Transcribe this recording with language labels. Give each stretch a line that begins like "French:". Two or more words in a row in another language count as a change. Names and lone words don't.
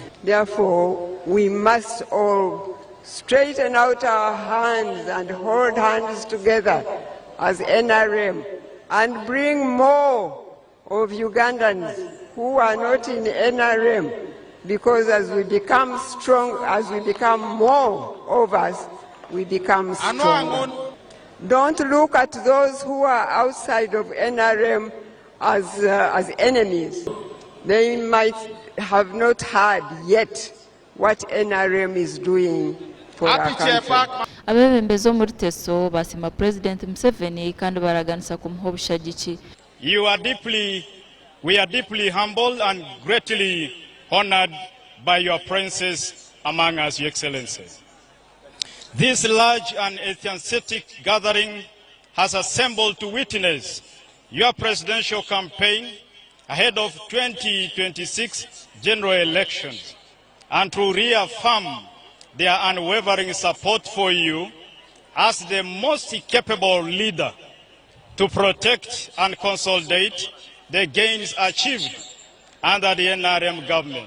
English: Therefore, we must all straighten out our hands and hold hands together as NRM and bring more of Ugandans who are not in NRM, because as we become strong, as we become more of us, we become stronger. Don't look at those who are outside of NRM as enemies. They might have not heard yet what NRM is doing for our country.
Nyankole: Abebembezo muri Teso basima President Museveni kandi baraganisa kumuha obushagiki.
English: We are deeply humbled and greatly honored by your presence among us, Your Excellency. This large and enthusiastic gathering has assembled to witness your presidential campaign ahead of 2026 general elections and to reaffirm their unwavering support for you as the most capable leader to protect and consolidate the gains achieved under the NRM government.